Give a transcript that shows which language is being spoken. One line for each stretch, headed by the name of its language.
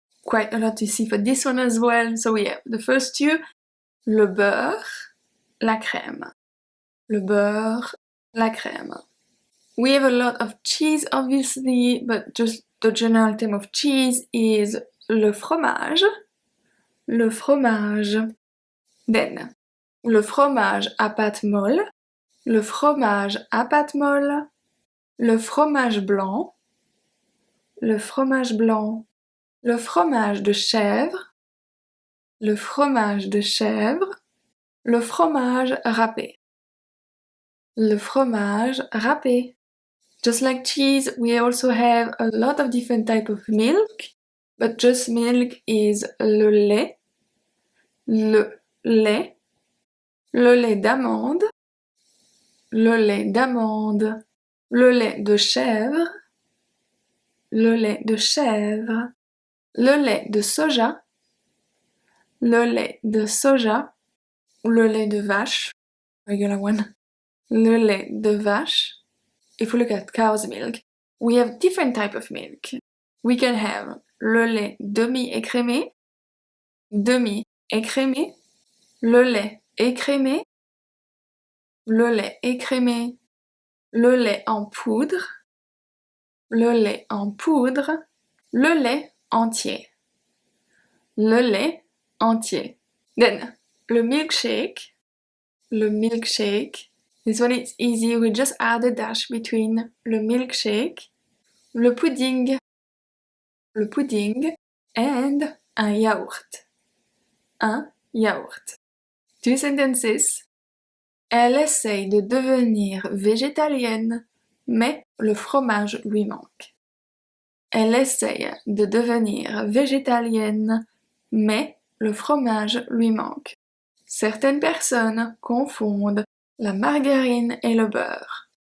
English: quite a lot to see for this one as well. So we have the first two,
French: le beurre, la crème. Le beurre, la crème.
English: We have a lot of cheese obviously, but just the general theme of cheese is le fromage.
French: Le fromage. Then, le fromage à pâte molle. Le fromage à pâte molle. Le fromage blanc. Le fromage blanc. Le fromage de chèvre. Le fromage de chèvre. Le fromage râpé. Le fromage râpé.
English: Just like cheese, we also have a lot of different types of milk, but just milk is
French: le lait, le lait, le lait d'amande, le lait d'amande, le lait de chèvre, le lait de chèvre, le lait de soja, le lait de soja, le lait de vache, regular one, le lait de vache.
English: If we look at cow's milk, we have different type of milk. We can have
French: le lait demi-écrémé, demi-écrémé, le lait écrémé, le lait écrémé, le lait en poudre, le lait en poudre, le lait entier, le lait entier.
English: Then, le milkshake, this one is easy, we just add a dash between le milkshake, le pudding, and un yaourt.
French: Un yaourt.
English: Two sentences.
French: Elle essaye de devenir végétalienne, mais le fromage lui manque. Elle essaye de devenir végétalienne, mais le fromage lui manque. Certaines personnes confondent la margarine et le beurre.